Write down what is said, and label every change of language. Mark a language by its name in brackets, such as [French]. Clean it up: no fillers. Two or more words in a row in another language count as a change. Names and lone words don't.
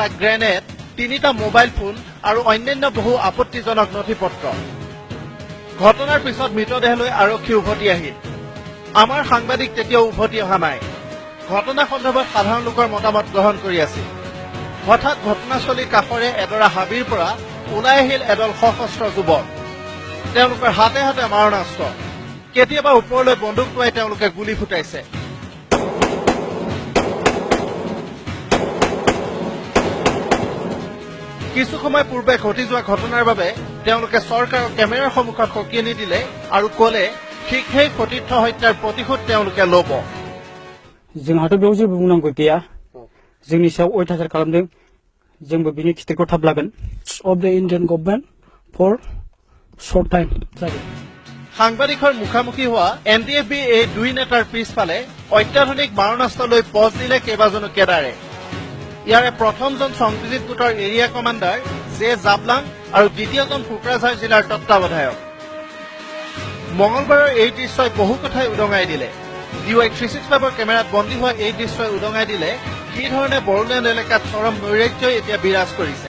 [Assamese] গ্ৰেনেড 3টা মোবাইল ফোন আৰু অন্যান্য বহু আপত্তিজনক নথিপত্ৰ ঘটনাৰ পিছত মৃতদেহলৈ আৰক্ষী উভতি আহিল আমাৰ সাংবাদিক তেতিয়াও উভতি অহা নাই ঘটনা সন্দৰ্ভত সাধাৰণ লোকৰ মতামত গ্ৰহণ কৰি আছিল হঠাৎ ঘটনাস্থলীৰ কাষৰে এডৰা হাবিৰ পৰা ওলাই আহিল এদল সশস্ত্ৰ যুৱক তেওঁলোকৰ হাতে হাতে মাৰণাস্ত্ৰ কেতিয়াবা ওপৰলৈ বন্দুক টোৱাই তেওঁলোকে গুলী ফুটাইছে কিছু সময় পূৰ্বে ঘটি যোৱা ঘটনাৰ বাবে তেওঁলোকে চৰকাৰৰ কেমেৰাৰ সন্মুখত সকিয়নি দিলে আৰু কলে শীঘ্ৰেই সতীৰ্থ হত্যাৰ প্ৰতিশোধ তেওঁলোকে ল'ব [Bodo] जोंहाथ' बेयाव जेबो बुंनांगौ गैया जोंनि सायाव अयथासार खालामदों जोंबो बिनि खिथेरखौ थाब लागोन [English] of the Indian government for short time [Assamese] সাংবাদিকৰ মুখামুখি হোৱা এনডিএফবি এই দুই নেতাৰ পিছফালে অত্যাধুনিক মাৰণাস্ত্ৰ লৈ পজ দিলে কেইবাজনো কেডাৰে ইয়াৰে প্ৰথমজন সংবিজিত গোটৰ এৰিয়া কমাণ্ডাৰ জে জাবলাং আৰু দ্বিতীয়জন কোকৰাঝাৰ জিলাৰ তত্ত্বাৱধায়ক মঙলবাৰৰ এই দৃশ্যই বহু কথাই উদঙাই দিলে DY365ৰ কেমেৰাত বন্দী হোৱা এই দৃশ্যই উদঙাই দিলে কি ধৰণে বড়োলেণ্ড এলেকাত চৰম নৈৰাজ্যই এতিয়া বিৰাজ কৰিছে